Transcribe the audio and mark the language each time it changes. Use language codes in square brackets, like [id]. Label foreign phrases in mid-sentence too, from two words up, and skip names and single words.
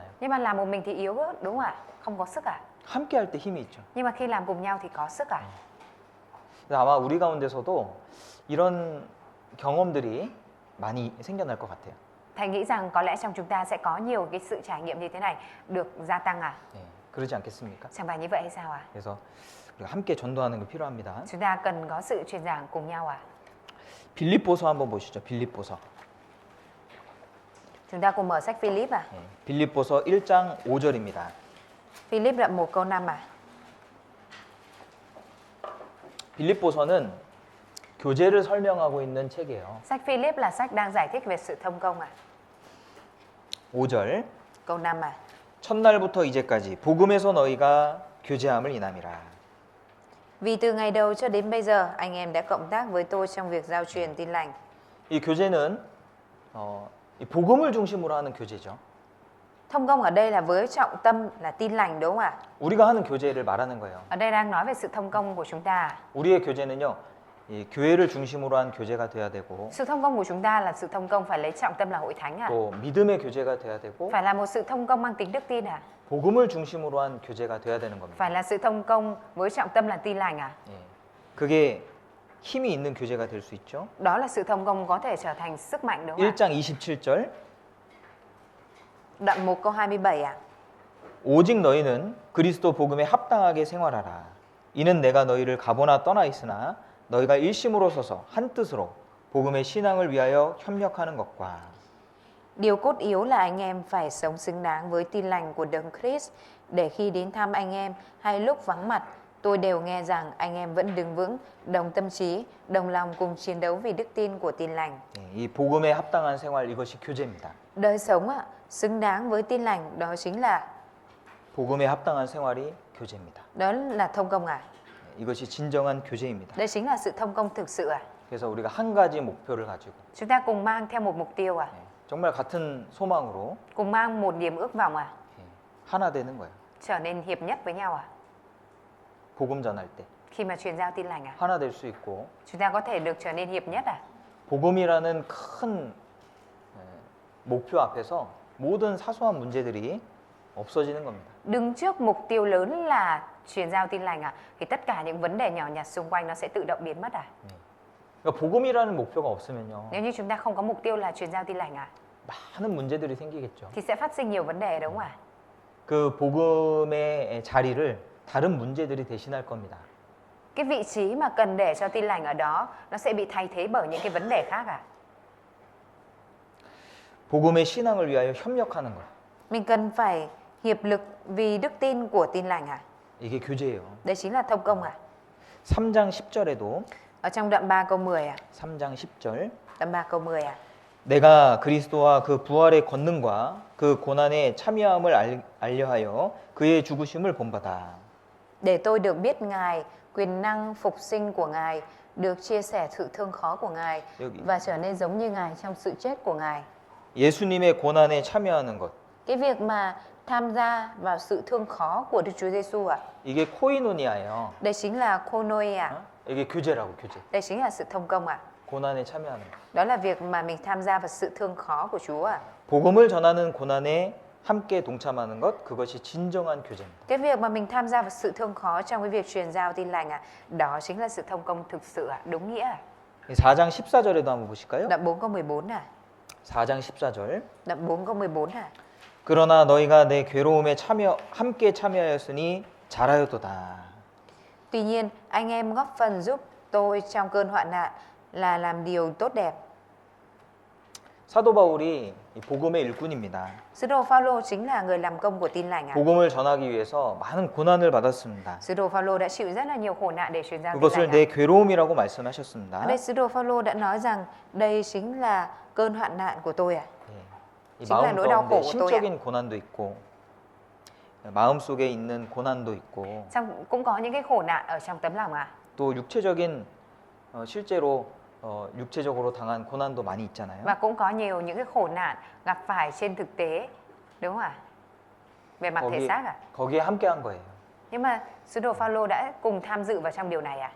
[vi] Nhưng mà làm một mình thì yếu đúng không ạ? Không có sức à? [ko] 함께 할 때 힘이 있죠. [vi] Nhưng mà khi làm cùng nhau thì có sức à? [ko] 그래서 아마 우리 가운데서도 이런 경험들이 많이 생겨날 것 같아요. [vi] Thầy nghĩ rằng có lẽ trong chúng ta sẽ có nhiều cái sự trải nghiệm như thế này được gia tăng à? [ko] 네, 그러지 않겠습니까? [vi] Chẳng phải như vậy hay sao à? [ko] 그래서 우리가 함께 전도하는 게 필요합니다. [vi] Chúng ta cần có sự truyền giảng cùng nhau à? [ko] 빌립보서 한번 보시죠. 빌립보서. [vi] Chúng ta cùng mở sách Philip à. [ko] 예, 빌립보서 1장 5절입니다. [vi] Philip đoạn 1 câu 5 à. [ko] 빌립보서는 교제를 설명하고 있는 책이에요. [vi] Sách Philip là sách đang giải thích về sự thông công à. [ko] 5절. [vi] Câu 5 à. [ko] 첫날부터 이제까지 복음에서 너희가 교제함을 인함이라. [vi] Vì từ ngày đầu cho đến bây giờ anh em đã cộng tác với tôi trong việc giao truyền tin lành. [ko] 이 교제는 이 복음을 중심으로 하는 교제죠. [vi] Thông công ở đây là với trọng tâm là tin lành đúng không ạ? [ko] 우리가 하는 교제를 말하는 거예요. [vi] Ở đây đang nói về sự thông công của chúng ta. [ko] 우리의 교제는요, 이 교회를 중심으로 한 교제가 돼야 되고, [vi] Sự thông công của chúng ta là sự thông công phải lấy trọng tâm là hội thánh à? [ko] 또 믿음의 교제가 돼야 되고, [vi] Phải là một sự thông công mang tính đức tin à? [ko] 복음을 중심으로 한 교제가 돼야 되는 겁니다. [vi] Phải là sự thông công với trọng tâm là tin lành à? [ko] 예. 그게 힘이 있는 교제가 될 수 있죠. [vi] Đó là sự thông công có thể trở thành sức mạnh đúng không ạ? [ko] 1장 27절. [vi] Đoạn 1 câu 27 à? [ko] 오직 너희는 그리스도 복음에 합당하게 생활하라. 이는 내가 너희를 가보나 떠나 있으나 너희가 일심으로 서서 한 뜻으로 복음의 신앙을 위하여 협력하는 것과 [vi] Điều cốt yếu là anh em phải sống xứng đáng với tin lành của Đấng Christ, để khi đến thăm anh em hay lúc vắng mặt, tôi đều nghe rằng anh em vẫn đứng vững, đồng tâm trí, đồng lòng cùng chiến đấu vì đức tin của tin lành. [ko] 이 복음에 합당한 생활 이것이 교제입니다. [vi] Đời sống xứng đáng với tin lành, đó chính là [ko] 복음에 합당한 생활이 교제입니다. [vi] đó là thông công à? [ko] 이것이 진정한 교제입니다. [vi] Đây chính là sự thông công thực sự à? [ko] 그래서 우리가 한 가지 목표를 가지고 [vi] Chúng ta cùng mang theo một mục tiêu à? [ko] 정말 같은 소망으로 [vi] Cùng mang một niềm ước vọng à? [ko] 하나 되는 거예요. [vi] Trở nên hiệp nhất với nhau à? [ko] 복음 전할 때 [vi] Khi mà truyền giao tin lành à? [ko] 하나 될 수 있고 [vi] Chúng ta có thể được trở nên hiệp nhất à? [ko] 복음이라는 큰 목표 앞에서 모든 사소한 문제들이 없어지는 겁니다. [vi] Đứng trước mục tiêu lớn là truyền giao tin lành à? Thì tất cả những vấn đề nhỏ nhặt xung quanh nó sẽ tự động biến mất à? [ko] 그러니까 복음이라는 목표가 없으면요. [vi] Nếu như chúng ta không có mục tiêu là truyền giao tin lành à? [ko] 많은 문제들이 생기겠죠. [vi] Thì sẽ phát sinh nhiều vấn đề đúng không ạ? [ko] 그 복음의 자리를 다른 문제들이 대신할 겁니다. [vi] Cái vị trí mà cần để cho tin lành ở đó nó sẽ bị thay thế bởi những cái vấn đề khác à? [ko] 복음의 신앙을 위하여 협력하는 것. [vi] Mình cần phải hiệp lực vì đức tin của tin lành à? [ko] 이게 교제예요. [vi] Đây chính là thông công à? [ko] 3장 10절에도 [vi] Ở trong đoạn 3 câu 10 à? [ko] 3장 10절 [vi] Đoạn 3 câu 10 à? [ko] 내가 그리스도와 그 부활의 권능과 그 고난의 참여함을 알려하여 그의 죽으심을 본받아. [vi] Để tôi được biết Ngài, quyền năng phục sinh của Ngài, được chia sẻ sự thương khó của Ngài [ko] 여기 [vi] và trở nên giống như Ngài trong sự chết của Ngài. [ko] 예수님의 고난에 참여하는 것. [vi] Cái việc mà tham gia vào sự thương khó của Đức Chúa Giêsu à? [ko] 이게 코이노니아예요. [vi] Đây chính là koinonia. [ko] 이게 교제라고 교제. [vi] Đây chính là sự thông công à? [ko] 고난에 참여하는 것. [vi] Đó là việc mà mình tham gia vào sự thương khó của Chúa à? [ko] 복음을 전하는 고난에 함께 동참하는 것 그것이 진정한 교제입니다. [vi] Cái việc mà mình tham gia vào sự thương khó trong cái việc truyền giao tin lành à? Đó chính là sự thông công thực sự à? Đúng nghĩa à? [ko] 4장 14절에도 한번 보실까요? [vi] Đoạn 4 câu 14 à? [ko] 4장 14절. [vi] Đoạn 4 câu 14 à? [ko] 그러나 너희가 내 괴로움에 함께 참여하였으니 잘하였도다. [vi] Tuy nhiên, anh em góp phần giúp tôi trong cơn hoạn nạn là làm điều tốt đẹp. [ko] 사도 바울이 이 복음의 일꾼입니다. [vi] Sứ đồ Phaolô chính là người làm công của tin lành à? [ko] 복음을 전하기 위해서 많은 고난을 받았습니다. [vi] Sứ đồ Phaolô đã chịu rất là nhiều khổ nạn để truyền giao tin [ko] 그것을 [vi] lành à? [ko] 내 괴로움이라고 말씀하셨습니다. [vi] Ở đây sứ đồ Phaolô đã nói rằng đây chính là cơn hoạn nạn của tôi à? [ko] 이 [vi] chính là [ko] 마음 [vi] nỗi đau [ko] 가운데 [vi] khổ của tôi ạ. [ko] 심적인 고난도 있고 마음 속에 있는 고난도 있고 [vi] Xong cũng có những cái khổ nạn ở trong tấm lòng à? [ko] 또 육체적인 실제로 육체적으로 당한 고난도 많이 있잖아요. [vi] Và cũng có nhiều những cái khổ nạn gặp phải trên thực tế, đúng không ạ? Về mặt thể xác à? [ko] 거기에 함께한 거예요. [vi] Nhưng mà sứ đồ Phaolô đã cùng tham dự vào trong điều này à?